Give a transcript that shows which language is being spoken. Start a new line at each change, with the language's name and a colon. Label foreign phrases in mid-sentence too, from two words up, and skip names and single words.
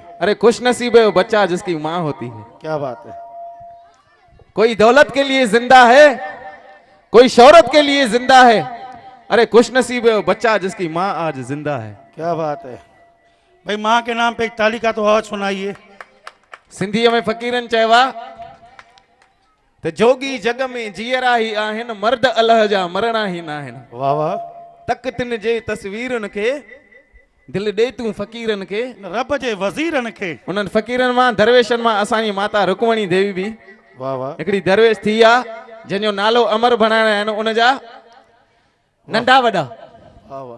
Hindi: अरे खुश नसीब है वो बच्चा जिसकी मां होती है। क्या बात है। कोई दौलत के लिए जिंदा है, कोई शोहरत के लिए जिंदा है। अरे खुश नसीब है वो बच्चा जिसकी मां आज जिंदा है। क्या बात है भाई। मां के नाम पे एक ताली का तो आवाज सुनाइए।
Sindhi: सिंधीअ में फकीरन चवा तो जोगी जग में जियरा ही आहिन, मर्द अल्लाह जा मरणा ही ना आहिन। वाह वाह। तक तिन जे तस्वीरन के दिल दे तू फकीरन के, रब जे वज़ीरन के। उन्हनि फकीरन मां दरवेशन मां असांजी माता रुक्मणी देवी भी वाह वाह। हिकिड़ी दरवेश थी आ जंहिंजो नालो अमर बणाइणा आहिनि। उन जा नंढा वॾा वाह वाह।